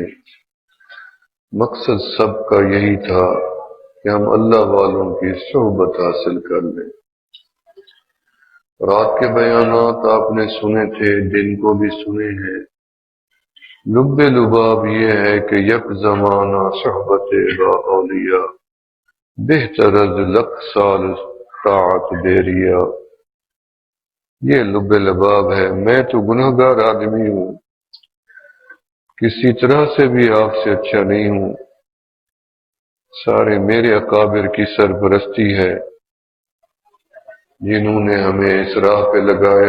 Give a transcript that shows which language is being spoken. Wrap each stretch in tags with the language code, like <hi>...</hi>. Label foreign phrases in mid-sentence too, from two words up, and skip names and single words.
<ur>مقصد سب کا یہی تھا کہ ہم اللہ والوں کی صحبت حاصل کر لیں۔ رات کے بیانات آپ نے سنے تھے، دن کو بھی سنے ہیں۔ لب لباب یہ ہے کہ</ur> <fa>یک زمانہ صحبت با اولیاء بہتر از لکھ سال طاعت بیریا۔</fa> <ur>یہ لب لباب ہے۔ میں تو گنہگار آدمی ہوں، کسی طرح سے بھی آپ سے اچھا نہیں ہوں، سارے میرے اکابر کی سرپرستی ہے جنہوں نے ہمیں اس راہ پہ لگایا۔</ur>